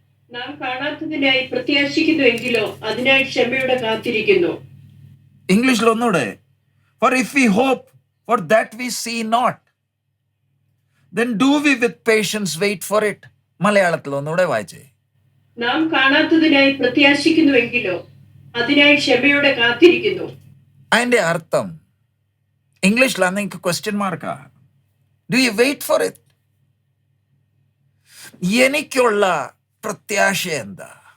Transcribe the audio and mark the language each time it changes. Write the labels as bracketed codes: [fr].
[ml] നാം കാണാത്തതിനായി പ്രത്യാശിക്കുന്നുവെങ്കിലോ അതിനായി ക്ഷമയോടെ കാത്തിരിക്കുന്നു. ഇംഗ്ലീഷിലൊന്നൂടെ, [en] for if we hope for that we see not, then do we with patience wait for it? [ml] മലയാളത്തിലൊന്നൂടെ വായിച്ചേ. നാം കാണാത്തതിനായി പ്രത്യാശിക്കുന്നുവെങ്കിലോ അതിനായി ക്ഷമയോടെ കാത്തിരിക്കുന്നു. അതിന്റെ അർത്ഥം ഇംഗ്ലീഷിലാന്ന് എനിക്ക് question മാർക്കാ. [en] Do you wait for it? [ml] എനിക്കുള്ള പ്രത്യാശ എന്താ?